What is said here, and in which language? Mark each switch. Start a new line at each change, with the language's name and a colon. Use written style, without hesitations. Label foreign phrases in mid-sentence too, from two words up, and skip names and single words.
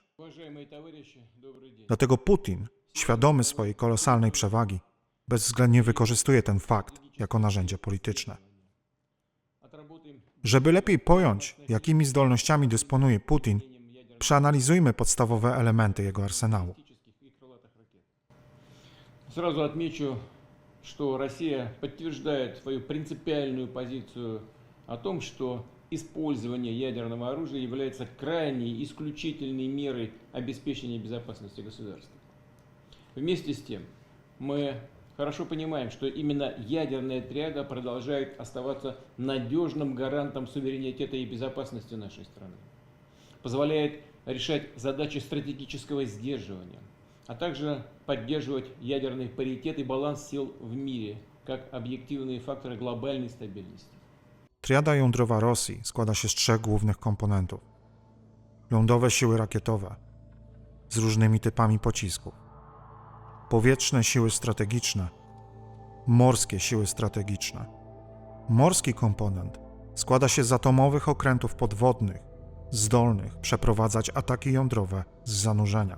Polish: Dlatego Putin, świadomy swojej kolosalnej przewagi, bezwzględnie wykorzystuje ten fakt jako narzędzie polityczne. Żeby lepiej pojąć, jakimi zdolnościami dysponuje Putin, przeanalizujmy podstawowe elementy jego arsenału.
Russian: Сразу отмечу, что Россия подтверждает свою принципиальную позицию о том, что использование ядерного оружия является крайней, исключительной мерой обеспечения безопасности государства. Вместе с тем, мы хорошо понимаем, что именно ядерная триада продолжает оставаться надежным гарантом суверенитета и безопасности нашей страны. Позволяет решать задачи стратегического сдерживания, а также поддерживать ядерный паритет и баланс сил в мире, как объективные факторы глобальной стабильности.
Polish: Triada jądrowa Rosji składa się z trzech głównych komponentów. Lądowe siły rakietowe z różnymi typami pocisków, powietrzne siły strategiczne, morskie siły strategiczne. Morski komponent składa się z atomowych okrętów podwodnych zdolnych przeprowadzać ataki jądrowe z zanurzenia.